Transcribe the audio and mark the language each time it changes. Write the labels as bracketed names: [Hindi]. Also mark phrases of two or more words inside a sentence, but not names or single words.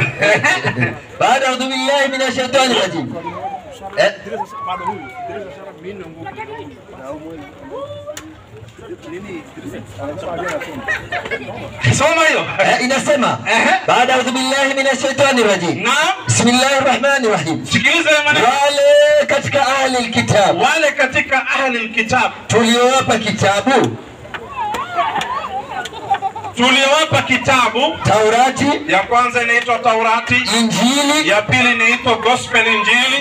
[Swahili] Baada ya [Arabic] بالله من الشيطان الرجيم. [Swahili] Soma hiyo. Inasema baada ya [Arabic] بالله من الشيطان الرجيم. [Swahili] Naam. [Arabic] بسم الله الرحمن الرحيم. [Swahili] Sikiliza maneno. Wale katika [Arabic] أهل الكتاب. [Swahili] Tuliowapa kitabu Taurati, ya kwanza inaitwa Taurati, Injili ya pili inaitwa Gospel Injili,